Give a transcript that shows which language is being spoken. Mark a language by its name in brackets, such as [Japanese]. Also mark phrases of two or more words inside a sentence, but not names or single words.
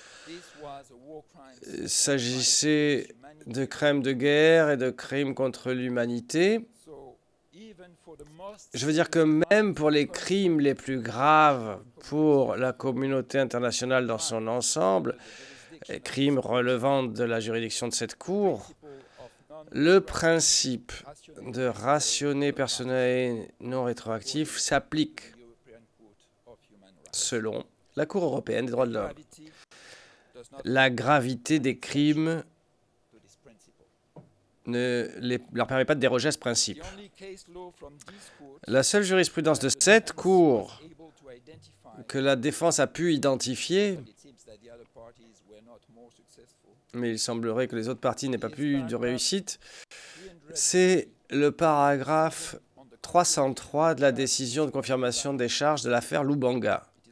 [French] Il s'agissait de crimes de guerre et de crimes contre l'humanité. Je veux dire que même pour les crimes les plus graves pour la communauté internationale dans son ensemble, les crimes relevant de la juridiction de cette Cour, le principe de [Latin] rationé personae [French] non rétroactif s'applique selon la Cour européenne des droits de l'homme. La gravité des crimes ne leur permet pas de déroger à ce principe. La seule jurisprudence de cette Cour que la défense a pu identifier, mais il semblerait que les autres parties n'aient pas pu de réussite, c'est le paragraphe 303 de la décision de confirmation des charges de l'affaire Lubanga.